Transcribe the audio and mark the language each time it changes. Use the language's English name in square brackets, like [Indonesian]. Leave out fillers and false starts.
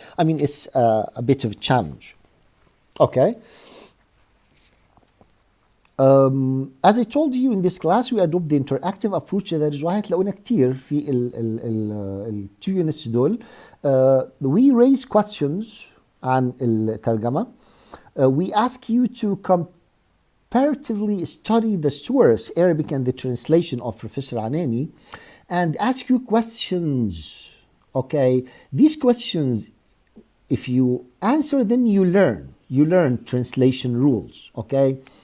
[English] I mean, it's a bit of a challenge. Okay. As I told you, in this class we adopt the interactive approach. that is why [Arabic] هتلاقونا كتير في ال 2 units دول. [English] We raise questions [Arabic] عن الترجمة. [English] We ask you to comparatively study the source, Arabic, and the translation of Professor Anani, and ask you questions. Okay, these questions, if you answer them, you learn translation rules. Okay.